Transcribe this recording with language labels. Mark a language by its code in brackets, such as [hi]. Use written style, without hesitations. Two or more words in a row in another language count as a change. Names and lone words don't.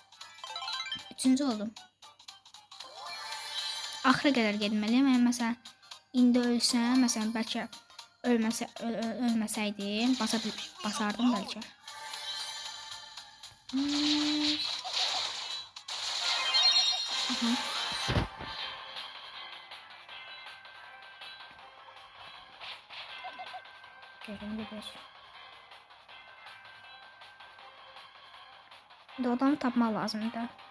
[az] Üçüncü oldum. Axıra qədər getməliyəm. Yəni məsələn İndi ölsəm, məsələn, bəlkə ölməsəydim, basardım bəlkə. [tr] Gelin gidiyor. [az] Bir de odamı tapmaq lazımdı.